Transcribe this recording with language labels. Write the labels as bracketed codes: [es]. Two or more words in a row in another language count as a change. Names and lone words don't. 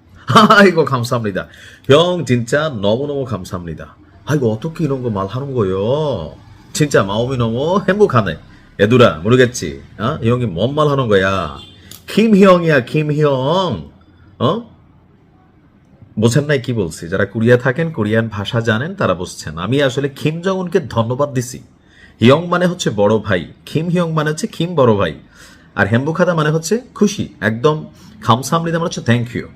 [ko] 아이고 감사합니다. 형 진짜 너무너무 감사합니다. 아이고 어떻게 이런 거 말하는 거요? 진짜 마음이 너무 행복하네. 얘들아 모르겠지? 이 형이 뭔 말하는 거야? 김형이야 김형. [bn] বোঝেন নাই কি বলছি? যারা কোরিয়া থাকেন, কোরিয়ান ভাষা জানেন, তারা বুঝছেন। আমি আসলে কিম জং উনকে ধন্যবাদ দিছি। হিয়ং মানে হচ্ছে বড় ভাই, কিম হিয়ং মানে হচ্ছে কিম বড় ভাই, আর হেম্বুখাদা মানে হচ্ছে খুশি, একদম খামসামনিদা মানে হচ্ছে [en] thank you.